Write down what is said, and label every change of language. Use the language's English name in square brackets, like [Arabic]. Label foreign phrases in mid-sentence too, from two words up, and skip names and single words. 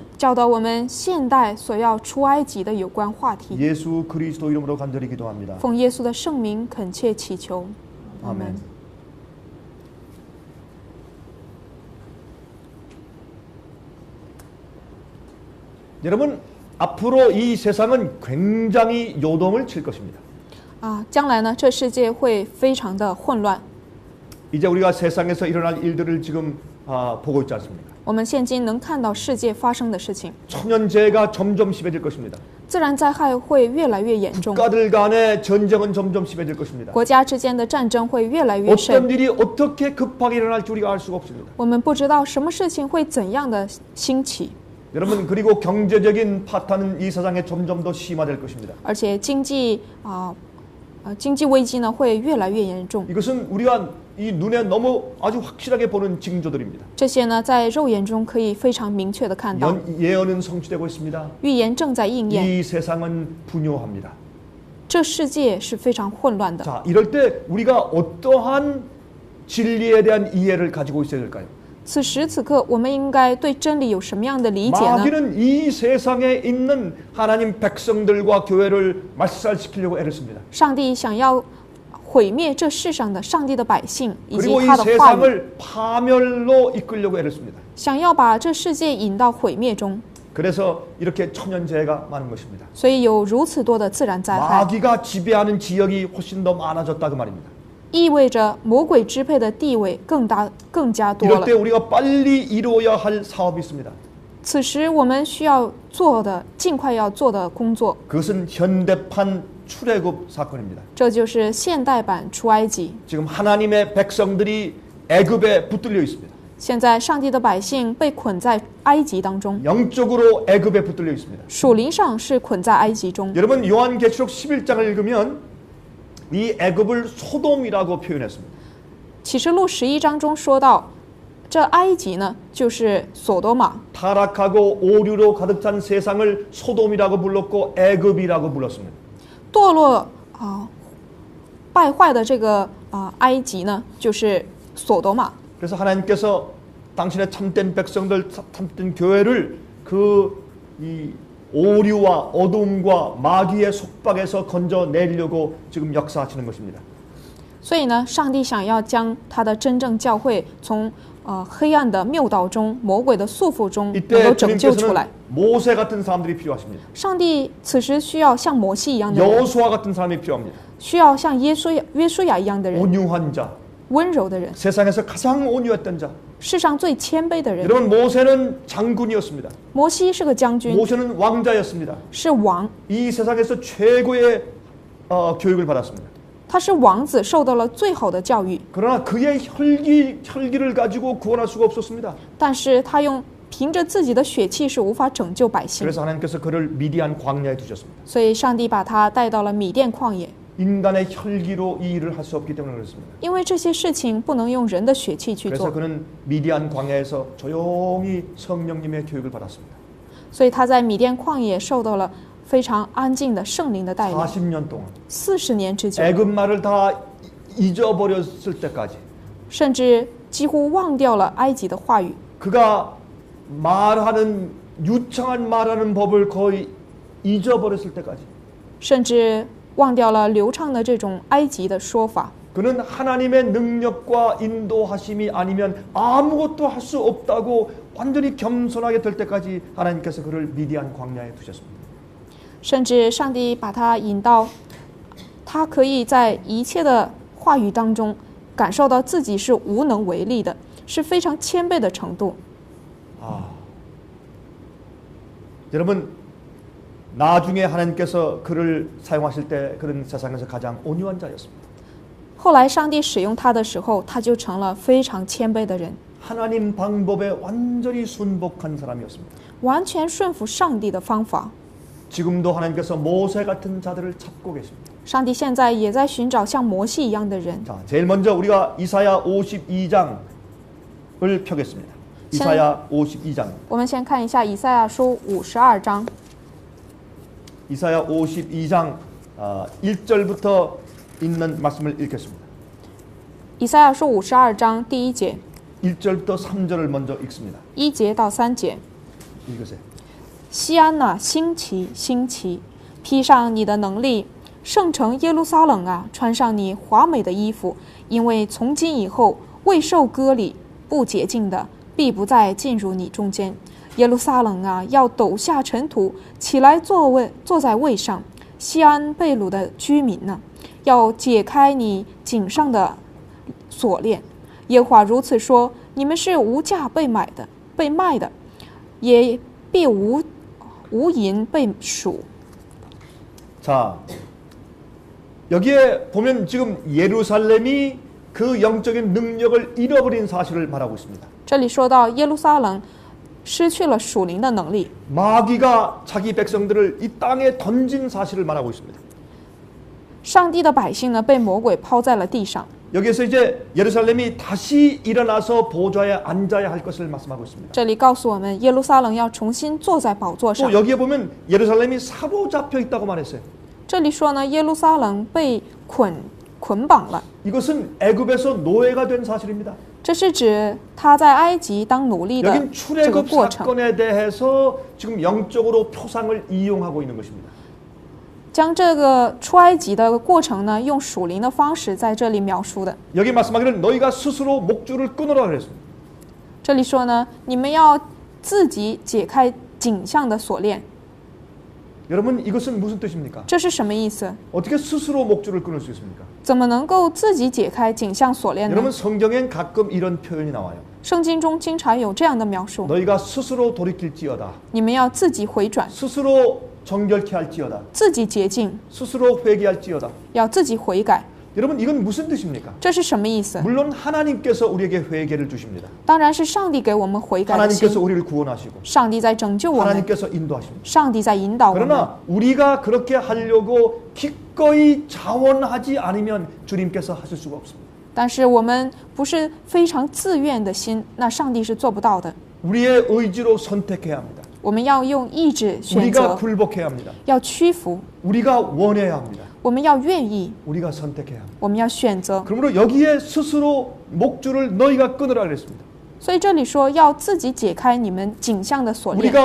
[Chinese] 教导我们现代所要出埃及的有关话题。 [Korean] 예수 그리스도 이름으로 간절히 기도합니다. [Chinese] 奉耶稣的圣名恳切祈求，阿门。 [Korean] 아멘. 여러분, 앞으로 이 세상은 굉장히 요동을 칠 것입니다. [Chinese] 将来呢，这世界会非常的混乱。 [Korean] 이제 우리가 세상에서 일어날 일들을 지금 보고 있지 않습니까? [Chinese] 我们现今能看到世界发生的事情， [Korean] 천연재해가 점점 심해질 것입니다. [Chinese] 自然灾害会越来越严重， [Korean] 국가들 간의 전쟁은 점점 심해질 것입니다. [Chinese] 国家之间的战争会越来越甚。 [Korean] 어떤 일이 어떻게 급하게 일어날지 우리가 알 수가 없습니다. [Chinese] 我们不知道什么事情会怎样的兴起， [Korean] 여러분, 그리고 경제적인 파탄은 이 세상에 점점 더 심화될 것입니다. [Chinese] 而且经济危机呢会越来越严重。 [Korean] 이것은 우리가 이 눈에 너무 아주 확실하게 보는 징조들입니다. [Chinese] 这些呢，在肉眼中可以非常明确的看到， [Korean] 예언은 성취되고 있습니다. [Chinese] 预言正在应验。 [Korean] 이 세상은 분요합니다. [Chinese] 这世界是非常混乱的。 [Korean] 자, 이럴 때 우리가 어떠한 진리에 대한 이해를 가지고 있어야 될까요? [Chinese] 此时此刻，我们应该对真理有什么样的理解呢？ [Korean] 마귀는 이 세상에 있는 하나님 백성들과 교회를 말살시키려고 애를 씁니다. [Chinese] 上帝想要毁灭这世上的上帝的百姓以及 [Korean] 그리고 이 [Chinese] 他的话语， [Korean] 세상을 파멸로 이끌려고 애를 씁니다. [Chinese] 想要把这世界引到毁灭中， [Korean] 그래서 이렇게 천연재해가 많은 것입니다. [Chinese] 所以有如此多的自然灾害， [Korean] 마귀가 지배하는 지역이 훨씬 더 많아졌다 그 말입니다. [Chinese] 意味着魔鬼支配的地位更加多 [Korean] 이럴 [Chinese] 了 [Korean] 때 。 우리가 빨리 이루어야 할 사업이 있습니다. [Chinese] 此时我们需要做的，尽快要做的工作， [Korean] 그것은 현대판 출애굽 사건입니다. [Chinese] 这就是现代版出埃及。 [Korean] 지금 하나님의 백성들이 애굽에 붙들려 있습니다. [Chinese] 现在上帝的百姓被捆在埃及当中， [Korean] 영적으로 애굽에 붙들려 있습니다. [Chinese] 属灵上是捆在埃及中。 [Korean] 여러분 요한계시록 11장을 읽으면 이 애굽을 소돔이라고 표현했습니다. [Chinese] 启示录11章中说到，这埃及呢就是所多玛， [Korean] 타락하고 오류로 가득 찬 세상을 소돔이라고 불렀고 애굽이라고 불렀습니다. [Chinese] 堕落败坏的这个埃及呢就是所多玛。 [Korean] 그래서 하나님께서 당신의 참된 백성들, 참된 교회를 이 오류와 어둠과 마귀의 속박에서 건져내려고 지금 역사하시는 것입니다. [Chinese] 所以呢，上帝想要将他的真正教会从黑暗的谬道中、魔鬼的束缚中能够 [Korean] 이때 [Chinese] 拯救出 [Korean] 주님께서는 [Chinese] 来。 [Korean] 모세 같은 사람들이 필요하십니다. [Chinese] 上帝此时需要像摩西一样的人， [Korean] 여호수아 같은 사람이 필요합니다. [Chinese] 需要像约书亚一样的人， [Korean] 온유한 자, [Chinese] 温柔的人， [Korean] 세상에서 가장 온유했던 자. [Chinese] 世上最谦卑的人。 [Korean] 여러분 모세는 장군이었습니다. [Chinese] 摩西是个将军， [Korean] 모세는 왕자였습니다. [Chinese] 是王， [Korean] 이 세상에서 최고의 교육을 받았습니다. [Chinese] 他是王子，受到了最好的教育， [Korean] 그러나 그의 혈기를 가지고 구원할 수가 없었습니다. [Chinese] 但是他凭着自己的血气是无法拯救百姓， [Korean] 그래서 하나님께서 그를 미디안 광야에 두셨습니다. [Chinese] 所以上帝把他带到了米甸旷野。 [Korean] 인간의 혈기로 이 일을 할 수 없기 때문에 그렇습니다. [Chinese] 因为这些事情不能用人的血气去 [Korean] 그래서 [Chinese] 做， [Korean] 그는 미디안 광야에서 조용히 성령님의 교육을 받았습니다. [Chinese] 所以他在米甸旷野受到了非常安静的圣灵的带领， [Korean] 40년 동안 [Chinese] 40 年之久， [Korean] 애굽 말을 다 잊어버렸을 때까지 [Chinese] 甚至几乎忘掉了埃及的话语。 [Korean] 그가 말하는 유창한 말하는 법을 거의 잊어버렸을 때까지 [Chinese] 甚至忘掉了流畅的这种埃及的说法。 [Korean] 그는 하나님의 능력과 인도하심이 아니면 아무것도 할 수 없다고 완전히 겸손하게 될 때까지 하나님께서 그를 미디안 광야에 두셨습니다. [Chinese] 甚至上帝把他引到，他可以在一切的话语当中感受到自己是无能为力的，是非常谦卑的程度。 [Korean] 여러분 나중에 하나님께서 그를 사용하실 때 그는 세상에서 가장 온유한 자였습니다. [Chinese] 后来上帝使用他的时候，他就成了非常谦卑的人， [Korean] 하나님 방법에 완전히 순복한 사람이었습니다. [Chinese] 完全顺服上帝的方法。 [Korean] 지금도 하나님께서 모세 같은 자들을 찾고 계십니다. [Chinese] 上帝现在也在寻找像摩西一样的人。 [Korean] 자, 제일 먼저 우리가 이사야 52장을 펴겠습니다. 이사야 52장. [Chinese] 我们先看一下以赛亚书52章， [Korean] 이사야 52장 1절부터 있는 말씀을 읽겠습니다. [Chinese] 以赛亚书52章第1节， [Korean] 1절부터 3절을 먼저 읽습니다. [Chinese] 1 节到3节。 [Korean] 읽으세요. [Chinese] 西安哪，兴起，兴起，披上你的能力，圣城耶路撒冷啊，穿上你华美的衣服，因为从今以后，未受割礼、不洁净的，必不再进入你中间。耶路撒冷啊，要抖下尘土，起来坐在位上。西安被掳的居民呢，要解开你颈上的锁链。耶和华如此说：你们是无价被买的、被卖的，也必无银被赎。 [Korean] 자, 여기에 보면 지금 예루살렘이 그 영적인 능력을 잃어버린 사실을 말하고 있습니다. [Chinese] 这里说到耶路撒冷失去了属灵的能力， [Korean] 마귀가 자기 백성들을 이 땅에 던진 사실을 말하고 있습니다. [Chinese] 上帝的百姓呢被魔鬼抛在了地上。 [Korean] 여기서 이제 예루살렘이 다시 일어나서 보좌에 앉아야 할 것을 말씀하고 있습니다. [Chinese] 这里告诉我们，耶路撒冷要重新坐在宝座上 [Korean] 또 。 여기에 보면 예루살렘이 사로잡혀 있다고 말했어요. [Chinese] 这里说呢，耶路撒冷被捆绑了， [Korean] 이것은 애굽에서 노예가 된 사실입니다. [Chinese] 这是指他在埃及当奴隶的 [Korean] 여긴 [Chinese] 这个 [Korean] 출애굽 [Chinese] 过程， [Korean] 사건에 대해서 지금 영적으로 표상을 이용하고 있는 것입니다. [Chinese] 将这个出埃及的过程呢，用属灵的方式在这里描述的。 [Korean] 여기 말씀하기는 너희가 스스로 목줄을 끊으라 그랬습니다. [Chinese] 这里说呢，你们要自己解开颈项的锁链， [Korean] 여러분 이것은 무슨 뜻입니까? [Chinese] 这是什么意思？ [Korean] 어떻게 스스로 목줄을 끊을 수 있습니까? [Chinese] 怎么能够自己解开颈项锁链呢？ [Korean] 여러분 성경엔 가끔 이런 표현이 나와요. [Chinese] 圣经中经常有这样的描述： [Korean] 너희가 스스로 돌이킬지어다. [Chinese] 你们要自己回转， [Korean] 스스로 정결케 할지어다. [Chinese] 自己洁净， [Korean] 스스로 회개할지어다. [Chinese] 要自己悔改。 [Korean] 여러분 이건 무슨 뜻입니까? [Chinese] 这是什么意思？ [Korean] 물론 하나님께서 우리에게 회개를 주십니다. [Chinese] 当然是上帝给我们悔改的心， [Korean] 하나님께서 우리를 구원하시고 [Chinese] 上帝在拯救我们， [Korean] 하나님께서 인도하십니다. [Chinese] 上帝在引导我们。 [Korean] 그러나 우리가 그렇게 하려고 기꺼이 자원하지 않으면 주님께서 하실 수가 없습니다. [Chinese] 但是我们不是非常自愿的心，那上帝是做不到的。 [Korean] 우리의 의지로 선택해야 합니다. [Chinese] 我们要用意志选 [Korean] 우리가 [Chinese] 择， [Korean] 굴복해야 합니다. [Chinese] 要屈服， [Korean] 우리가 원해야 합니다. [Chinese] 我们要愿意， [Korean] 우리가 선택해야 합니다. [Chinese] 我们要选择。 [Korean] 그러므로 여기에 스스로 목줄을 너희가 끊으라 그랬습니다. [Chinese] 所以这里说要自己解开你们颈项的锁链，